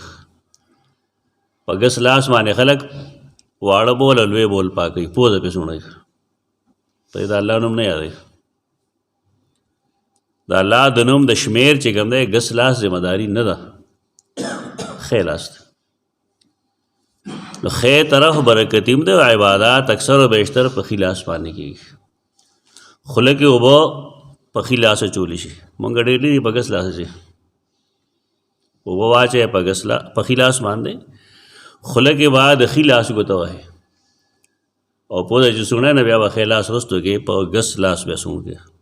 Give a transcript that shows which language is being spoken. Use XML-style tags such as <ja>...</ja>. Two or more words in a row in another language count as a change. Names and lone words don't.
<ps>په ګس لاس باندې خلک واړه بول او لوی بول پاکوي پوزه پې سوڼوي په د الله نوم نه یادوي. د الله د نوم د شمیر چې کوم دی ګس لاس ذمه داري نه ده ښی لاس دی. نو ښی طرف برکتي هم دی او عبادات اکثر و بیشتر په ښي لاس باندې کېږي. خوله کې اوبه په ښي لاس اچولی شي. مونږ ډېر دي په ګس لاس اچوي اوبه واچوئ په ښي لاس باندې خوله کې به د ښي لاس ګوته وهئ او پوزه چې سوڼئ نه بیا به ښی لاس رستو کې په ګس لاس بیا سوڼ کې.</ps>